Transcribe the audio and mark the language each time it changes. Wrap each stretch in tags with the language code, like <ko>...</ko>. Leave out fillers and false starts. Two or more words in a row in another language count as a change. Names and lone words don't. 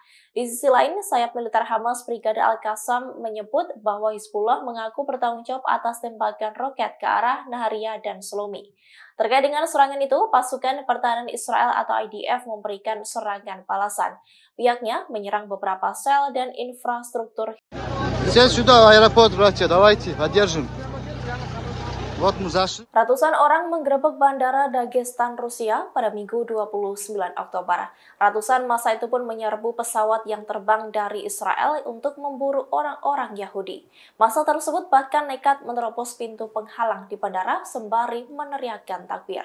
<id>Di sisi lain, sayap militer Hamas Brigade Al-Qassam menyebut bahwa Hizbullah mengaku bertanggung jawab atas tembakan roket ke arah Nahariya dan Shlomi. Terkait dengan serangan itu, Pasukan Pertahanan Israel atau IDF memberikan serangan balasan. Pihaknya menyerang beberapa sel dan infrastruktur.</id> <ru>Сейчас сюда аэропорт, братья, давайте, поддержим.</ru> <id>Ratusan orang menggerebek bandara Dagestan, Rusia pada Minggu 29 Oktober. Ratusan massa itu pun menyerbu pesawat yang terbang dari Israel untuk memburu orang-orang Yahudi. Massa tersebut bahkan nekat menerobos pintu penghalang di bandara sembari meneriakkan takbir.</id>